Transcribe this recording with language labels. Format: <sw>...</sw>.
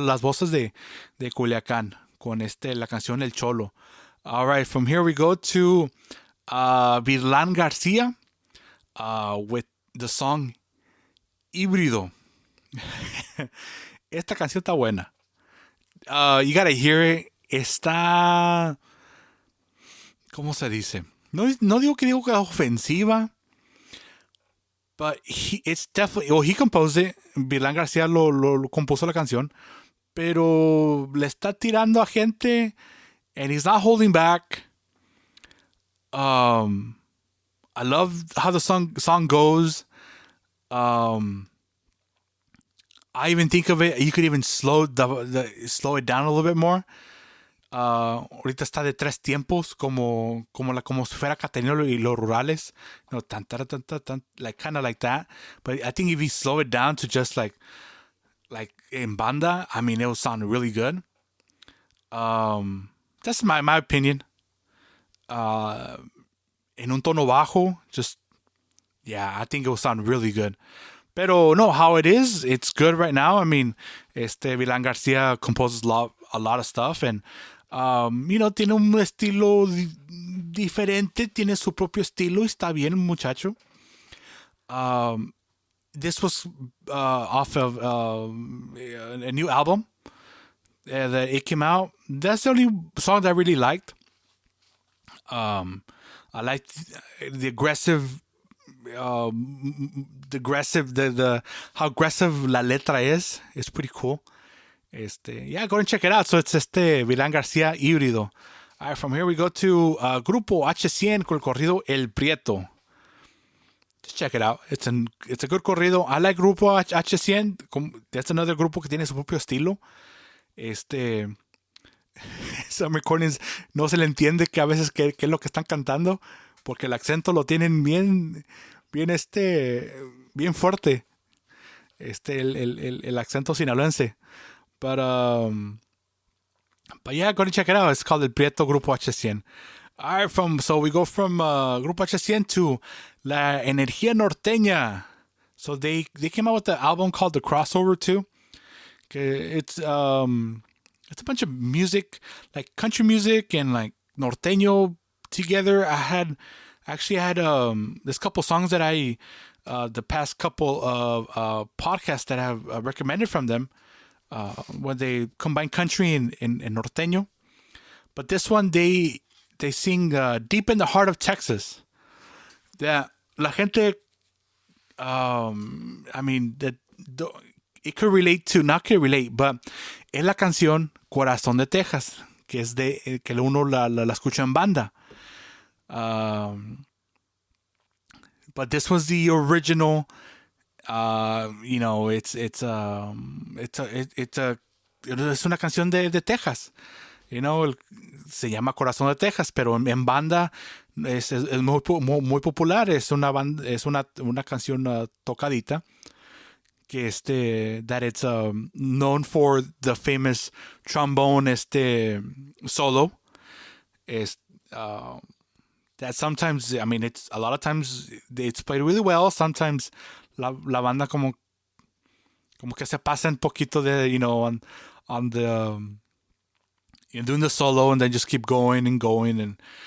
<es>Las voces de Culiacán con la canción El Cholo.</es> <en>All right, from here we go to Virlán García with the song Híbrido.</en> <es>Esta canción está buena.</es> <en>You gotta hear it.</en> <es>Está... ¿Cómo se dice? No digo que es ofensiva,</es> <en>but it's definitely... Well, he composed it.</en> <es>Virlán García lo compuso la canción, pero le está tirando a gente</es> <en>and he's not holding back. I love how the song goes. I even think of it, you could even slow it down a little bit more.</en> <es>Ahorita está de 3 tiempos, como si fuera Catarino y los Rurales.</es> <en>Tan, like kind of like that. But I think if you slow it down to just like in banda, I mean, it will sound really good. That's my opinion.</en> <es>En un tono bajo,</es> <en>I think it will sound really good.</en> <es>Pero no,</es> <en>how it is, it's good right now. I mean, Virlán García composes a lot of stuff, and</en> <es>tiene un estilo diferente, tiene su propio estilo, y está bien, muchacho.</es> <en>This was off of a new album that it came out. That's the only song that I really liked. I liked the aggressive, how aggressive</en> <es>la letra</es> <en>is. It's pretty cool. Yeah, go and check it out. So it's Virlán García Híbrido. All right, from here we go to Grupo H100</en> <es>con el corrido</es> <en>El Prieto. Just check it out. It's a good corrido. I like Grupo H100. That's another</en> <es>grupo que tiene su propio estilo.</es> <en>Some recordings</en> <es>no se le entiende que a veces qué es lo que están cantando, porque el acento lo tienen bien fuerte. El acento sinaloense.</es> <en>But yeah, go and check it out. It's called El Prieto Grupo H100. All right, so we go from Grupo H100 to La Energía Norteña. So they came out with the album called The Crossover too. It's a bunch of music, like country music and like norteño together. I had this couple songs that the past couple of podcasts that I have recommended from them, when they combine country and norteño. But this one, they sing Deep in the Heart of Texas.</en> <es>That la gente,</es> <en>I mean, it could relate to, not could relate, but</en> <es>es la canción Corazón de Texas, que es que uno la escucha en banda.</es> <en>But this was the original. It's</en> <es>una canción de Texas. Se llama Corazón de Texas, pero en banda es muy popular. Es una canción tocadita.</es> <en>Que that it's known for the famous trombone solo. That sometimes, I mean, it's a lot of times it's played really well. Sometimes</en> <es>la banda como que se pasa un poquito de,</es> <en>on the doing the solo, and then just keep going and going.</en>